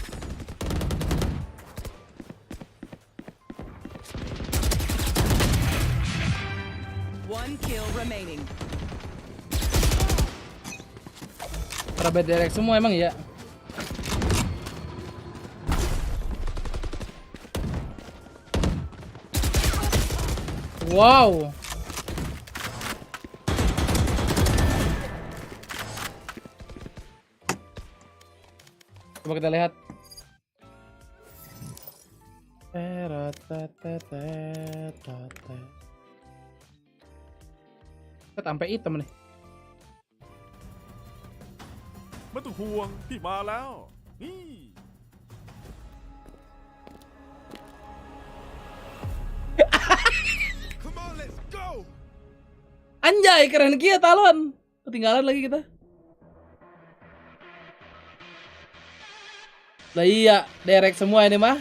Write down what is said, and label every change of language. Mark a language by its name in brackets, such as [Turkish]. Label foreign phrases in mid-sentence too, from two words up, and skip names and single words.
[English] One kill remaining. [Indonesian] Para bad direct semua emang ya. Wow. Coba kita lihat. Sampai hitam nih. [Thai] ไม่ต้องห่วงพี่มาแล้วนี่ [Indonesian] Anjay, keren kia talon. Ketinggalan lagi kita. Lah iya, direct semua ini mah.